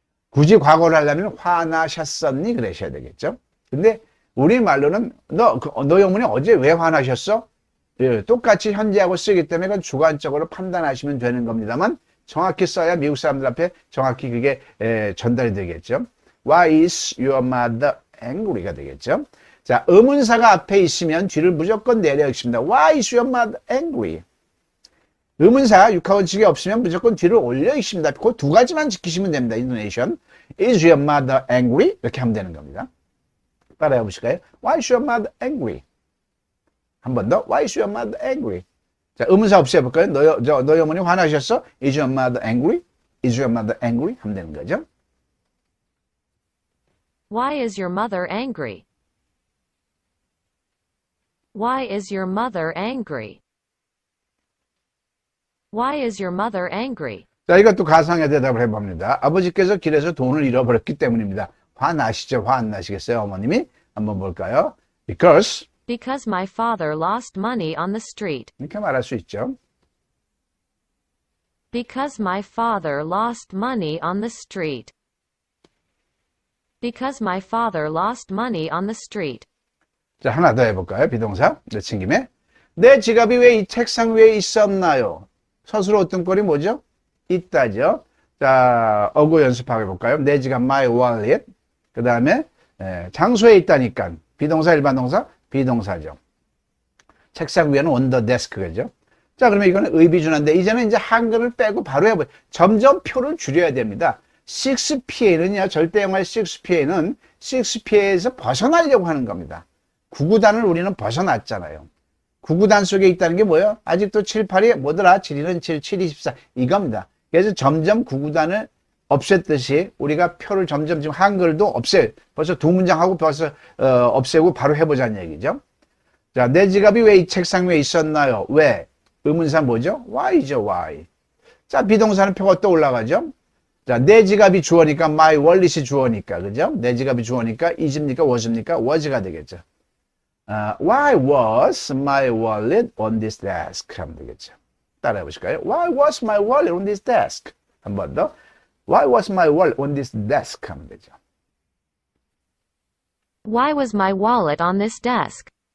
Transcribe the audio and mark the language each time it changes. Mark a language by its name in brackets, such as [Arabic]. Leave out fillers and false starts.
[Korean] 굳이 과거를 하려면 화나셨었니? 그러셔야 되겠죠. 근데 우리말로는 너희 어머니 어제 왜 화나셨어? 예, 똑같이 현재하고 쓰기 때문에 그건 주관적으로 판단하시면 되는 겁니다만 정확히 써야 미국 사람들 앞에 정확히 그게 전달이 되겠죠. [English] Why is your mother angry가 [Korean] 되겠죠. 자, 의문사가 앞에 있으면 뒤를 무조건 내려 읽습니다. [English] Why is your mother angry? [Korean] 의문사 육하원칙이 없으면 무조건 뒤를 올려 읽습니다. 그 두 가지만 지키시면 됩니다. [English] 인도네이션. Is your mother angry? [Korean] 이렇게 하면 되는 겁니다. 따라해 보실까요? [English] Why is your mother angry? [Korean] 한 번 더. [English] Why is your mother angry? [Korean] 자, 의문사 없이 해볼까요? 너희 어머니 화나셨어? [English] Is your mother angry? Is your mother angry? [Korean] 하면 되는 거죠. [English] Why is your mother angry? Why is your mother angry? Why is your mother angry? [Korean] 자, 이것도 가상의 대답을 해봅니다. 아버지께서 길에서 돈을 잃어버렸기 때문입니다. 화나시죠? 화 안 나시겠어요? 어머님이? 한번 볼까요? [English] Because my father lost money on the street. [Korean] 이렇게 말할 수 있죠. [English] Because my father lost money on the street. Because my father lost money on the street. [Korean] 자, 하나 더 해볼까요? 비동사. 내친 김에. 내 지갑이 왜 이 책상 위에 있었나요? 서술어 어떤 꼴이 뭐죠? 있다죠. 자, 어구 연습하고 해볼까요? 내 지갑, my wallet. 그 다음에 장소에 있다니까. 비동사, 일반 동사, 비동사죠. 책상 위에는 on the desk죠. 자, 그러면 이거는 의비준화인데 이제는 이제 한글을 빼고 바로 해보죠. 점점 표를 줄여야 됩니다. 6PA는요, 절대 영어의 6PA는 6PA에서 벗어나려고 하는 겁니다. 9구단을 우리는 벗어났잖아요. 9구단 속에 있다는 게 뭐예요? 아직도 7, 8이 뭐더라? 7, 7, 7, 24 이겁니다. 그래서 점점 9구단을 없앴듯이 우리가 표를 점점 지금 한글도 벌써 두 문장 하고 벌써 없애고 바로 해보자는 얘기죠. 자, 내 지갑이 왜 이 책상 위에 있었나요? 왜? 의문사 뭐죠? why죠, why. 자, 비동사는 표가 또 올라가죠. 자, 내 지갑이 주어니까 my wallet이 주어니까 그죠? 내 지갑이 주어니까 is입니까? was입니까? was가 되겠죠. [English] Why was my wallet on this desk? [Korean] 하면 되겠죠. 따라해 보실까요? [English] Why was my wallet on this desk? [Korean] 한 번 더. [English] Why was my wallet on this desk? [Korean] 하면 되죠. [English] Why was my wallet on this desk?